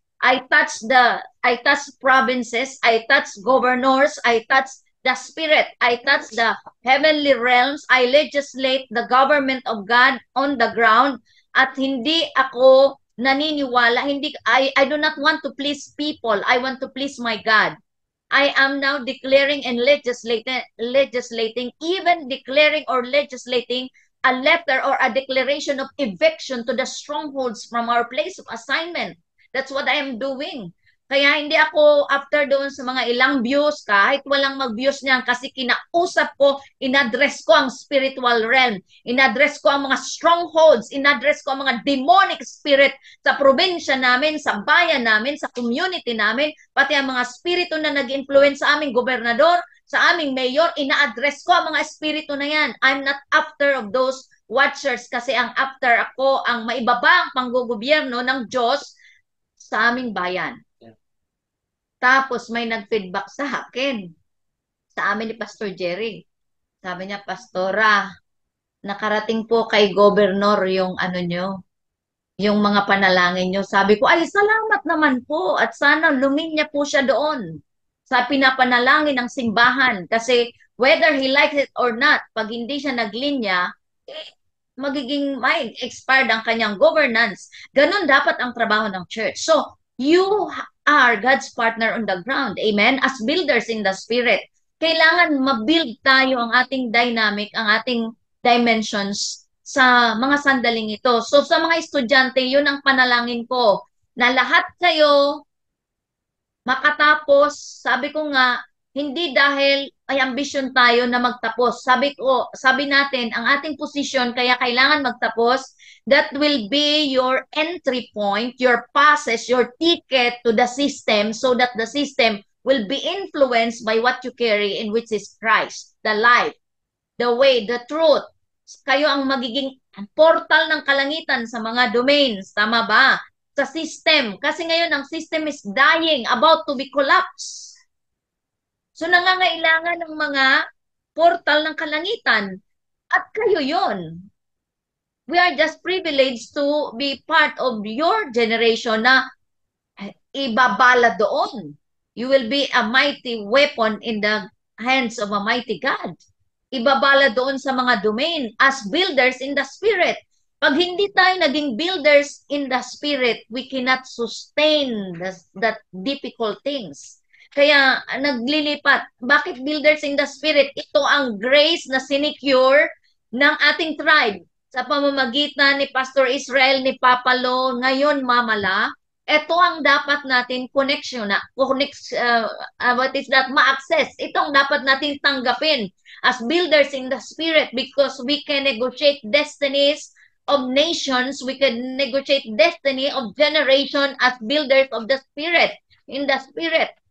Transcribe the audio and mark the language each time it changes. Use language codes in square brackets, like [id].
[en] I touch provinces, I touch governors, I touch the Spirit, I touch the heavenly realms, I legislate the government of God on the ground, [tl] at hindi ako naniniwala, [en] I do not want to please people, I want to please my God. I am now declaring and legislating, even declaring or legislating a letter or a declaration of eviction to the strongholds from our place of assignment. That's what I am doing. [tl] Kaya hindi ako after doon sa mga ilang views, kahit walang mag-views niyan, kasi kinausap ko, inaddress ko ang spiritual realm, inaddress ko ang mga strongholds, inaddress ko ang mga demonic spirit sa probinsya namin, sa bayan namin, sa community namin, pati ang mga spirito na nag-influence sa aming gobernador, sa aming mayor, ina-address ko ang mga spirito na yan. [en] I'm not after of those watchers, [tl] kasi ang after ako, ang maibaba ang panggogobyerno ng Diyos sa aming bayan. Tapos may nag-feedback sa akin, sa amin ni Pastor Jerry. Sabi niya, Pastora, nakarating po kay Governor yung ano nyo, yung mga panalangin nyo. Sabi ko, ay salamat naman po at sana luminya po siya doon sa pinapanalangin ng simbahan. Kasi [en] whether he likes it or not, [tl] pag hindi siya naglinya, magiging may expired ang kanyang governance. Ganon dapat ang trabaho ng church. [en] So, you are God's partner on the ground. Amen? As builders in the Spirit. [tl] Kailangan mabuild tayo ang ating dynamic, ang ating dimensions sa mga sandaling ito. So sa mga estudyante, yun ang panalangin ko, na lahat kayo makatapos, sabi ko nga, hindi dahil ay ambisyon tayo na magtapos. Sabi natin, ang ating posisyon, kaya kailangan magtapos, [en] that will be your entry point, your passes, your ticket to the system so that the system will be influenced by what you carry in which is Christ, the life, the way, the truth. [tl] Kayo ang magiging portal ng kalangitan sa mga domains. Tama ba? Sa system. Kasi ngayon, ang system is dying, about to be collapsed. So, nangangailangan ng mga portal ng kalangitan. At kayo yon. [en] We are just privileged to be part of your generation [tl] na ibabala doon. [en] You will be a mighty weapon in the hands of a mighty God. [tl] Ibabala doon sa mga domain as builders in the spirit. Pag hindi tayo naging [en] builders in the spirit, we cannot sustain that difficult things. [tl] Kaya naglilipat. Bakit builders in the spirit? Ito ang grace na sinecure ng ating tribe sa pamamagitan ni Pastor Israel, ni Papa Lo, ngayon Mamala. Ito ang dapat natin connection na what is that, ma-access. Ito ang dapat natin tanggapin [en] as builders in the spirit because we can negotiate destinies of nations, we can negotiate destiny of generation as builders of the spirit, in the spirit.